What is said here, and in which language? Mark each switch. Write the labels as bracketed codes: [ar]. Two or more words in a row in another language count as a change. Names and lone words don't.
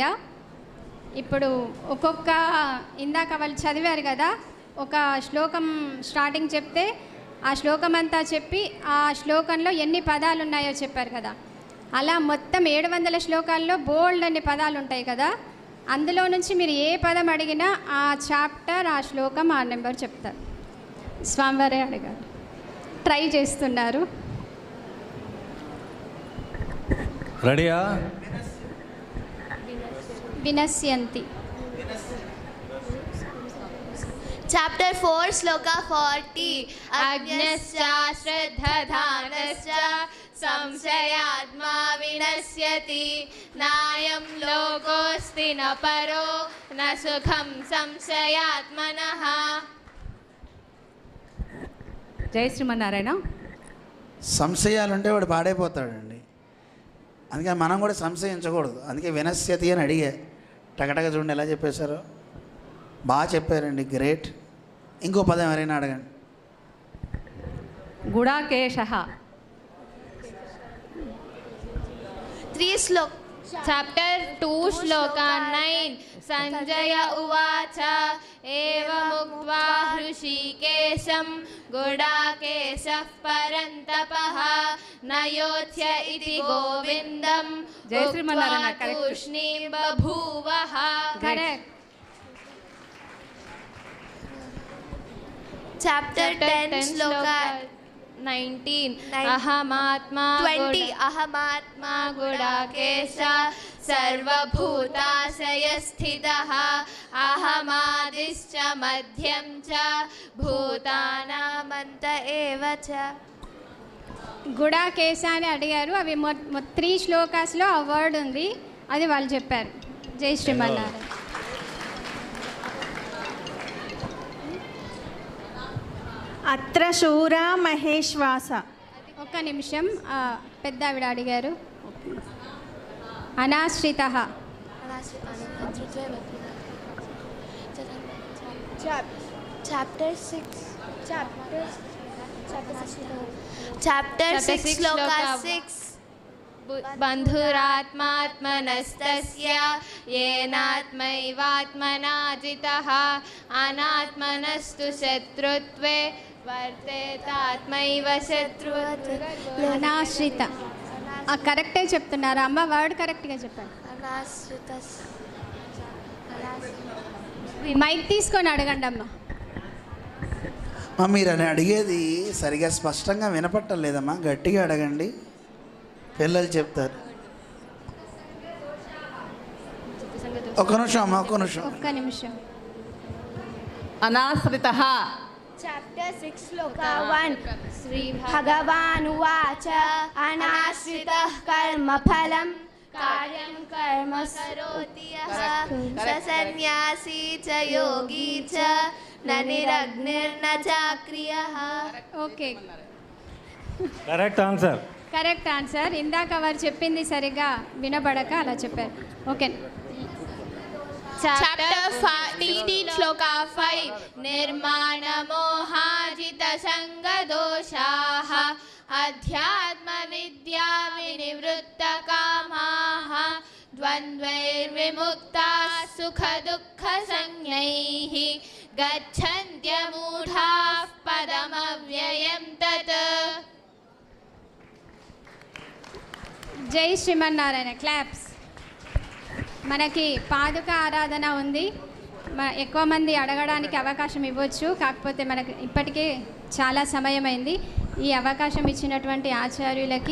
[te] ఇప్పుడు ఒక్కొక్క ఇందాక వాళ్ళు చదివారు కదా, ఒక శ్లోకం స్టార్టింగ్ చెప్తే ఆ శ్లోకం అంతా చెప్పి ఆ శ్లోకంలో ఎన్ని పదాలు ఉన్నాయో చెప్పారు కదా, అలా మొత్తం 700 శ్లోకాల్లో బోల్డ్ అన్ని పదాలు ఉంటాయి కదా, అందులో నుంచి మీరు ఏ పదం అడిగినా ఆ చాప్టర్, ఆ శ్లోకం, ఆ నెంబర్ చెప్తారు. స్వామివారే అడిగారు, ట్రై చేస్తున్నారు. రెడీయా? [sa] వినశ్యంతి. [en] Chapter 4, Shloka 40. [sa] अज्ञश्च श्रद्दधानश्च संशयात्मा विनश्यति नायं लोकोऽस्ति न परो न सुखं संशयात्मनः. [te] జై శ్రీమన్నారాయణ. సంశయాలుంటే వాడు పాడైపోతాడండి. అందుకని మనం కూడా సంశయించకూడదు. అందుకే వినశ్యతి అని అడిగా. టకటగా చూడండి ఎలా చెప్పేశారో, బాగా చెప్పారండి, గ్రేట్. ఇంకో పదం ఎవరైనా అడగండి. [sa] గుడాకేశ. 3 श्लोक. [en] Chapter 2, Shloka 9. [sa] सञ्जय उवाच एवमुक्त्वा हृषीकेशं गुडाकेशः परन्तपः नयोत्स्य इति गोविन्दम् उक्त्वा तूष्णीं बभूव ह. [en] Correct. Chapter 10, Shloka 19. [sa] Ahamatma 20. अहमात्मा गुडाकेश सर्वभूताशय स्थितः अहमादिश्च मध्यं च भूतानामन्त एव च. [te] గుడాకేశ అని అడిగారు. అవి 3 శ్లోకాస్లో ఆ వర్డ్ ఉంది, అది వాళ్ళు చెప్పారు. జై శ్రీమన్నారాయణ. [sa] అత్ర శూరా మహేశ్వాస. [te] ఒక్క నిమిషం, పెద్ద ఆవిడ అడిగారు. [sa] అనాశ్రిత. [en] Chapter 6. Chapter 6, Shloka 6. [sa] बन्धुरात्मात्मनस्तस्य येनात्मैवात्मना जितः अनात्मनस्तु शत्रुत्वे वर्तेतात्मैव शत्रुत्वे. అనాశ్రిత. [te] కరెక్టే చెప్తున్నారు అమ్మ, వర్డ్ కరెక్ట్గా చెప్పారు. మైక్ తీసుకొని అడగండి అమ్మ. మీరు అని అడిగేది సరిగా స్పష్టంగా వినపట్టం లేదమ్మా, గట్టిగా అడగండి, పిల్లలు చెప్తారు. ఒక్క నిమిషం అమ్మా, ఒక్క నిమిషం. [sa] అనాశ్రిత. [en] Chapter 6, Shloka 1. [sa] श्री भगवान् उवाच अनाश्रितः कर्म फलं कार्यं कर्म करोति यः स संन्यासी च योगी च न निरग्निर्न चाक्रियः. [en] Okay. Correct answer. correct answer. [te] ఇందాక వారు చెప్పింది సరిగ్గా వినబడక అలా చెప్పారు. [en] ఓకే. [sa] Chapter 18 Shloka 5 निर्मानमोहाजितसङ्गदोषाः अध्यात्मविद्याविनिवृत्तकामाः द्वन्द्वैर्विमुक्ताः सुखदुःखसंज्ञैः गच्छन्त्यमूढाः पदमव्ययं तत्. [te] జై శ్రీమన్నారాయణ. క్లాప్స్. మనకి పాదుక ఆరాధన ఉంది. ఎక్కువ మంది అడగడానికి అవకాశం ఇవ్వచ్చు, కాకపోతే మనకు ఇప్పటికే చాలా సమయమైంది. ఈ అవకాశం ఇచ్చినటువంటి ఆచార్యులకి